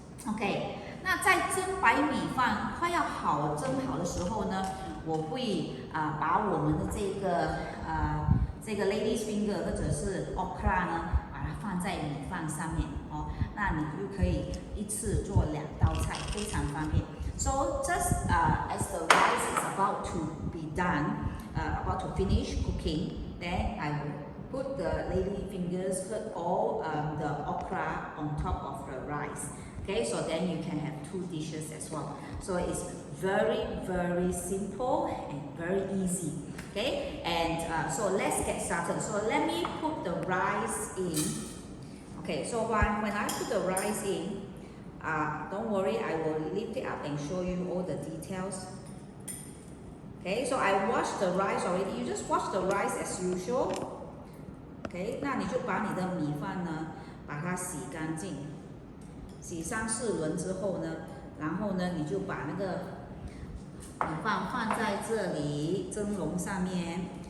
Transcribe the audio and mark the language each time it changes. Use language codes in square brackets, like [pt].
[zh] OK， 那在蒸白米饭快要蒸好的时候呢，我会把我们的这个 ladies finger 或者是 okra 呢，把它放在米饭上面那你就可以一次做2道菜，非常方便。 [en] So just as the rice is about to be done. About to finish cooking, then I will put the lady fingers or the okra on top of the rice. Okay, so then you can have 2 dishes as well. So it's very, very simple and very easy. Okay, and so let's get started. So let me put the rice in. Okay, so when I put the rice in, don't worry, I will lift it up and show you all the details. Okay, so I washed the rice already. You just wash the rice as usual. [zh] Okay, 那你就把你的米饭呢，把它洗干净，洗3、4轮之后呢，然后呢，你就把那个米饭放在这里蒸笼上面。